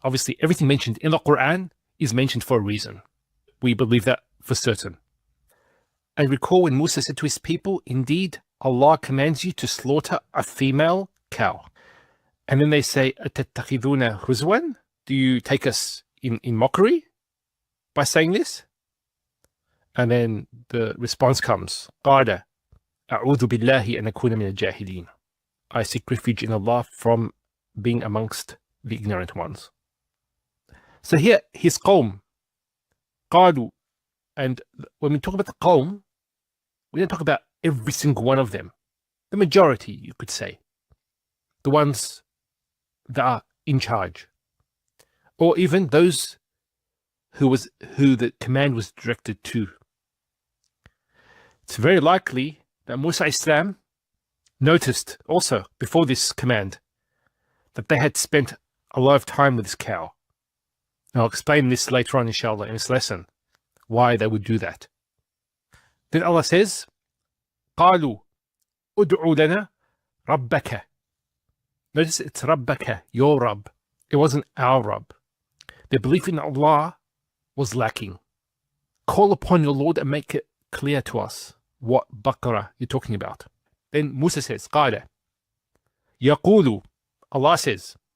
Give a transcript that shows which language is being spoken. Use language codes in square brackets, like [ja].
[en] Obviously, everything mentioned in the Quran is mentioned for a reason. We believe that for certain. And recall when Musa said to his people, indeed, Allah commands you to slaughter a female cow. And then they say, [ar] أَتَتَّخِذُونَ هُزْوًا? [en] Do you take us in mockery by saying this? And then the response comes, [ar] قَالَ أَعُوذُ بِاللَّهِ أَنْ أَكُونَ مِنَ الْجَاهِلِينَ. [en] I seek refuge in Allah from being amongst the ignorant ones. So here, his qawm, [ar] قَالُوا. [en] And when we talk about the qawm, we don't talk about every single one of them. The majority, you could say. The ones that are in charge, or even those who the command was directed to. It's very likely that Musa Islam noticed also before this command that they had spent a lot of time with this cow. And I'll explain this later on, inshallah, in this lesson, why they would do that. Then Allah says, [ar] قالوا ادعوا لنا ربك. [en] Notice it's Rabbaka, your Rabb. It wasn't our Rabb. Their belief in Allah was lacking. Call upon your Lord and make it clear to us what Baqarah you're talking about. Then Musa says, [ar] قال يقول. [en] Allah says.